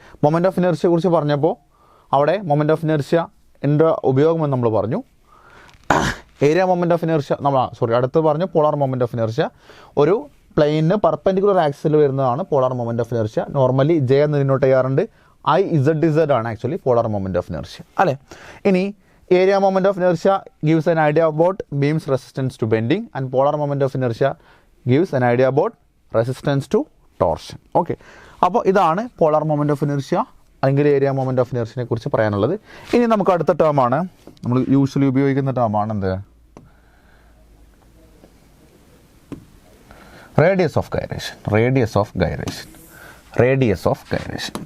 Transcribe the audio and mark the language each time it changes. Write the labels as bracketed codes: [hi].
[ml] Moment of ഇനർഷ്യയെ കുറിച്ച് പറഞ്ഞപ്പോൾ അവിടെ മൊമെൻ്റ് ഓഫ് ഇനർഷ്യ എൻ്റെ ഉപയോഗമെന്ന് നമ്മൾ പറഞ്ഞു. ഏരിയ മൊമെൻ്റ് ഓഫ് ഇനർഷ്യ അടുത്ത് പറഞ്ഞു പോളാർ മൊമെൻ്റ് ഓഫ് ഇനർഷ്യ. ഒരു പ്ലെയിനിന് പെർപെൻഡിക്കുലർ ആക്സിൽ വരുന്നതാണ് polar moment of inertia. Normally J എന്ന് ഡിനോട്ട് ചെയ്യാറുണ്ട്. IZ ആണ് actually polar moment of inertia അല്ലേ. ഇനി [en] Area moment of inertia gives an idea about beams resistance to bending, and polar moment of inertia gives an idea about resistance to torsion. [ml] Okay, അപ്പോൾ ഇതാണ് polar moment of inertia അല്ലെങ്കിൽ area moment of ഇനർഷ്യനെ കുറിച്ച് പറയാനുള്ളത്. ഇനി നമുക്ക് അടുത്ത ടേമാണ് നമ്മൾ usually ഉപയോഗിക്കുന്ന ടേമാണ് എന്ത്? Radius of gyration. Radius of gyration. Radius of gyration.